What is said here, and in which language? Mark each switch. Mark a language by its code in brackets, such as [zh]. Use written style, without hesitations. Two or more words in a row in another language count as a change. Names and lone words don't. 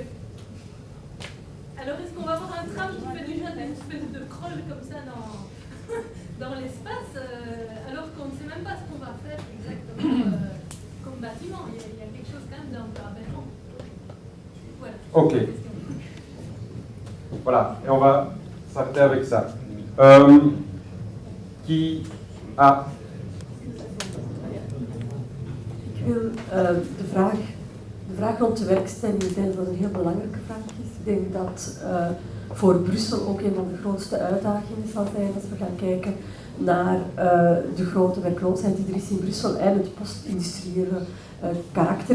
[fr] Alors est-ce qu'on va avoir un tram qui fait déjà une espèce de crawl comme ça dans l'espace alors qu'on ne sait même pas ce qu'on va faire exactement comme bâtiment? Il y a quelque chose quand même d'un peu aberrant. Voilà. Ok. Voilà, et on va s'arrêter avec ça. Qui a... [nl] Ik wil de vraag rond de werkstelling, ik denk dat dat een heel belangrijke vraag is. Ik denk dat voor Brussel ook een van de grootste uitdagingen zal zijn als we gaan kijken naar de grote werkloosheid die er is in Brussel en het post-industriële karakter.